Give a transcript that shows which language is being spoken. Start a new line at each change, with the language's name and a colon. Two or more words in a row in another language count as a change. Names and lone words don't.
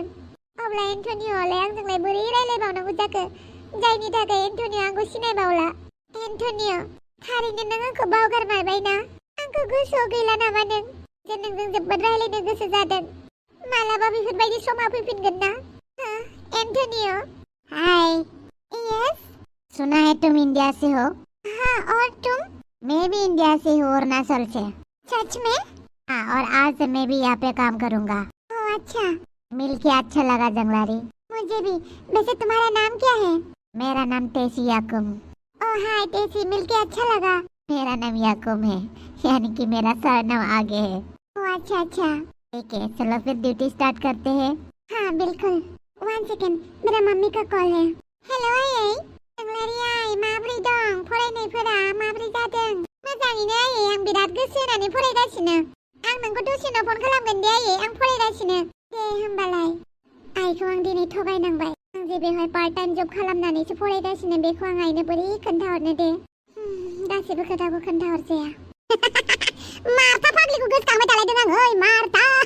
Bodo: अब्ला एन्ट'निय'आलाय आंजोंलाय बोरै रायलायबावनांगौ जाखो, जायनि थाखाय एन्ट'निय' आंखौ सिनायबावला? एन्ट'निय', थारैनो नों आंखौ बावगारमारबाय ना? आंखौ गोसोआव गैला नामा नों? जे नोंजों जोबोद रायलायनो गोसो जादों। मालाबा बेफोरबायदि समा फैफिनगोन ना
Hindi: एंटोनियो
English: hi yes
Hindi: सुना है तुम इंडिया से हो हाँ और तुम मैं भी इंडिया से हूँ अरुणाचल से सच में हाँ और आज से मैं भी यहाँ पे काम करूँगा ओह अच्छा मिलके अच्छा लगा जंगलारी मुझे भी वैसे तुम्हारा नाम क्या है मेरा नाम टेसी याकुम ओह हाय टेसी मिलके अच्छा लगा मेरा नाम याकुम है यानी कि मेरा सरनाम आगे है ओह अच्छा अच्छा ठीक है चलो फिर
English: duty start
Hindi: करते हैं हाँ बिल्कुल 1 सेकेंड मेरा मम्मी का कॉल है
Bodo: हेलो आयै जंगलारि आइ माब्रै दं फरायनायफोरा माब्रै जादों मोजाङैनो आयै आं बिराद गोसो होनानै फरायगासिनो आं नोंखौ दसे उनाव फन खालामगोन दे आयै आं फरायगासिनो दे होमबालाय आइखौ आं दिनै थगायनांबाय आं जे बेवहाय
English: part time job
Bodo: खालामनानैसो फरायगासिनो बेखौ आं आइनो बोरै खोन्थाहरनो दे गासैबो खोथाखौ खोन्थाहरजाया मार्था फाग्लिखौ गोसोखांबाय थालायदों आं ओइ मार्था